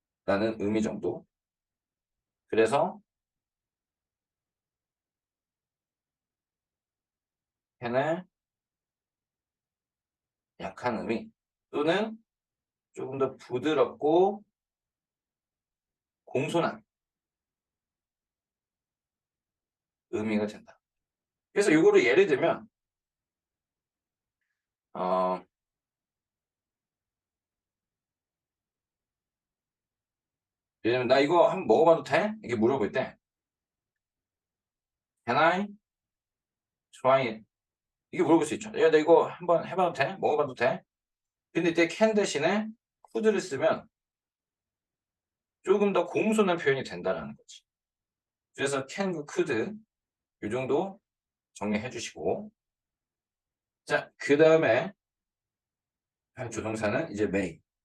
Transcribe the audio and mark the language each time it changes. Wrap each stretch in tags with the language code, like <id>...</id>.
<ko>라는 의미 정도. 그래서 can의 약한 의미 또는 조금 더 부드럽고 공손한 의미가 된다. 그래서 이거를 예를 들면 어 예를 들면 나 이거 한번 먹어봐도 돼?</ko> <en>이렇게 물어볼 때 Can I try it?</en> <ko>이게 물어볼 수 있죠. 야, 나 이거 한번 해봐도 돼? 먹어봐도 돼? 근데 이때 can 대신에 could를 쓰면 조금 더 공손한 표현이 된다라는 거지. 그래서 can, could 이 정도 정리해 주시고 자, 그 다음에 할 조동사는 이제 may.</ko>